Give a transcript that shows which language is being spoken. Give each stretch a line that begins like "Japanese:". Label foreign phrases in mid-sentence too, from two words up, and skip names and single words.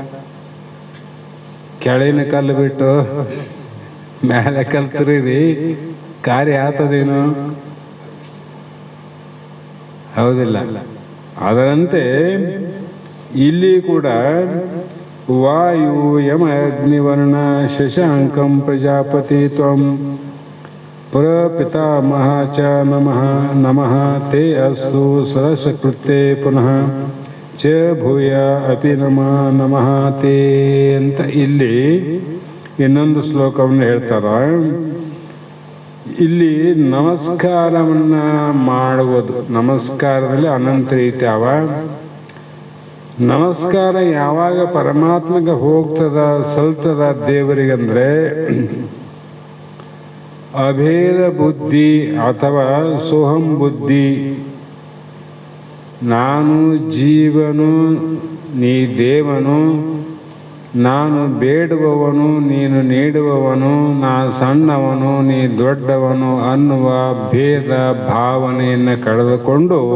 Kannada: ಕೆಳಗಿನ ಕಲ್ಲು ಬಿಟ್ಟು ಮೇಲೆ ಕಲ್ಲು ತಿರುಗಿ ಕಾರ್ಯ ಆಗ್ತದೇನು? ಹೌದಿಲ್ಲ? ಅದರಂತೆ ಇಲ್ಲಿ ಕೂಡ
Sanskrit: ವಾಯು, ಯಮ, ಅಗ್ನಿವರ್ಣ, ಶಶಾಂಕಂ ಪ್ರಜಾಪತಿ ತ್ವಂ ಪ್ರಪಿತಾಮಹ ಚ ನಮಃ ನಮಃ ತೇ ಅಸ್ತು ಸರಸಕೃತ್ಯೆ ಪುನಃ ಚ ಭೂಯ ಅಪಿ ನಮಃ ತೇ
Kannada: ಅಂತ ಇಲ್ಲಿ ಇನ್ನೊಂದು ಶ್ಲೋಕವನ್ನು ಹೇಳ್ತಾರ. ಇಲ್ಲಿ ನಮಸ್ಕಾರವನ್ನ ಮಾಡುವುದು, ನಮಸ್ಕಾರದಲ್ಲಿ ಅನಂತ ರೀತಿ ಅವ. ನಮಸ್ಕಾರ ಯಾವಾಗ ಪರಮಾತ್ಮಗೆ ಹೋಗ್ತದ, ಸಲ್ತದ ದೇವರಿಗಂದ್ರೆ ಅಭೇದ ಬುದ್ಧಿ ಅಥವಾ ಸೋಹಂ ಬುದ್ಧಿ, ನಾನು ಜೀವನು ನೀ ದೇವನು, ನಾನು ಬೇಡುವವನು ನೀನು ನೀಡುವವನು, ನಾ ಸಣ್ಣವನು ನೀ ದೊಡ್ಡವನು ಅನ್ನುವ ಭೇದ ಭಾವನೆಯನ್ನು ಕಳೆದುಕೊಂಡು